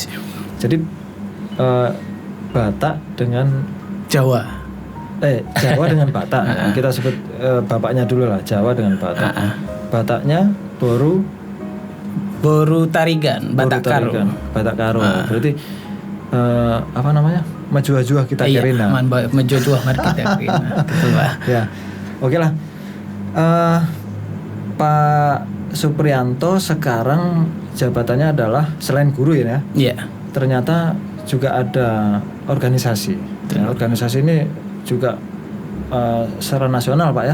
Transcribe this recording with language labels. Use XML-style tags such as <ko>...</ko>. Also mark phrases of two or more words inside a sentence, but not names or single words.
<id>Jadi Batak dengan Jawa dengan Batak. Kita sebut bapaknya dulu lah, Jawa dengan Batak. Bataknya Boru Tarigan, Batak Karo. Batak Karo. Berarti apa namanya?</id> <btx>Majuah-juah kita Kerina. Majuah kita Kerina.</btx> <id>Betul Pak. Ya. Oke lah. Pak Suprianto sekarang jabatannya adalah selain guru ya. Iya. Ternyata juga ada organisasi. Ya, organisasi ini juga secara nasional Pak ya.</id>